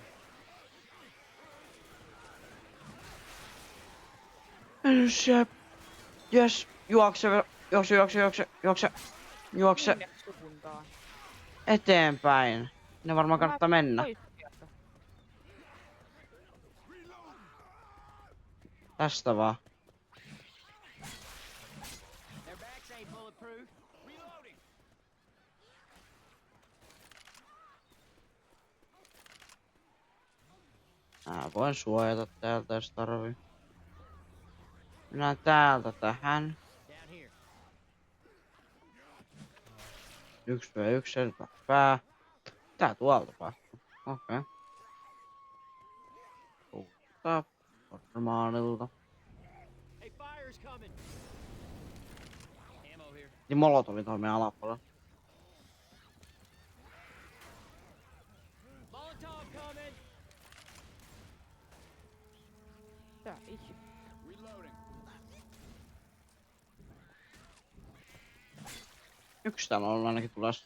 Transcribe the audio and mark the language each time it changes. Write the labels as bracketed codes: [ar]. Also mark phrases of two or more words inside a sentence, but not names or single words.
[fi] Se. Jes. Juokse. Juokse. Minne sukuntaan? Eteenpäin. Ne varmaan kannattaa mennä. Pois sieltä. Tästä vaan. [en] Their backs ain't bulletproof. Reloading. [fi] Mä voin suojata täältä jos tarvii. Mennään täältä tähän. [en] Down here. [fi] 1v1 selvä pää. Tää tuolta päästä. Okei. Kuulostaa normaalilta. [en] Hey, fire's coming. Ammo here. [fi] Niin molotovi tuohon meidän alapuolella. [en] Molotov coming. [fi] Tää itse. [en] Reloading. [fi] Yksi täällä on ainakin tulossa.